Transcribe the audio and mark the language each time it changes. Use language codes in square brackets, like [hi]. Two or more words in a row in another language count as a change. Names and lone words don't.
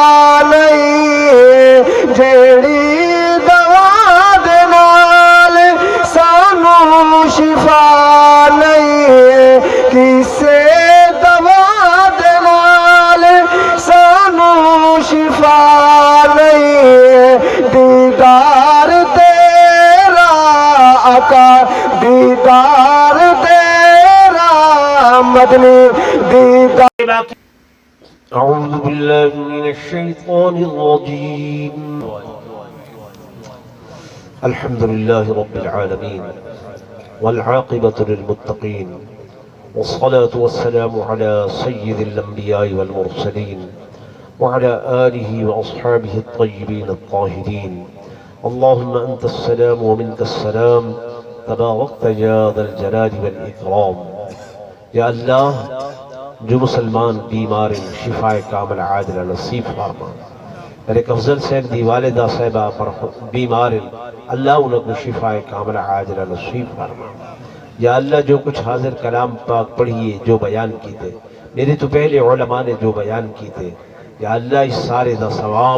[pa] نہیں جڑی دوا دے نال سانو شفا نہیں کسے دوا دے نال سانو شفا نہیں دیدار تیرا آقا دیدار تیرا مدنی دیدار [ar] أعوذ بالله من الشيطان الرجيم الحمد لله رب العالمين والعاقبة للمتقين والصلاة والسلام على سيد الأنبياء والمرسلين وعلى آله وأصحابه الطيبين الطاهرين اللهم انت السلام ومنك السلام تبارکت یا ذا الجلال والاکرام۔ [ur] یا اللہ جو مسلمان بیمار شفا کامل عاجلہ نصیب فرما۔ ایک افضل صاحب دی والدہ صاحبہ پر بیمار اللہ انہوں کو شفا کامل عاجلہ نصیب فرما۔ یا اللہ جو کچھ حاضر کلام پاک پڑھیے جو بیان کی تھے، میرے تو پہلے علماء نے جو بیان کی تھے، یا اللہ اس سارے دا ثواب